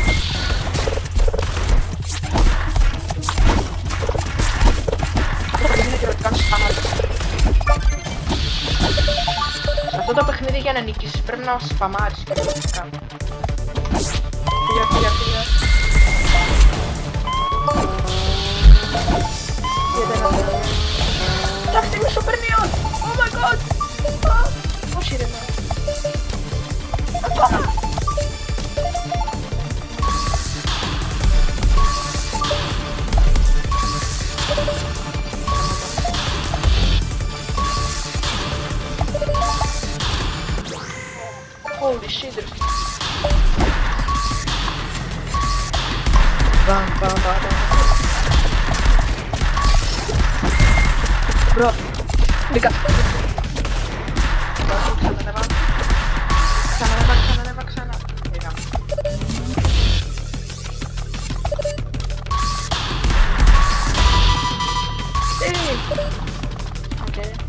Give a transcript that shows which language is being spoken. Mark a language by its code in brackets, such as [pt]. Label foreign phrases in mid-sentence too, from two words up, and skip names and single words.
[el] Αυτό το παιχνίδι για να νικήσεις πρέπει να σπαμάρεις και πραγματικά. Φύγε. Εντάξει, είμαι [en] super neon! Oh my god! [el] Όχι ρε. Ακόμα! [en] Holy shit! Bam. [el] Bro, μπήκα. Ξανανέβα. Πήγαμε. Οκ.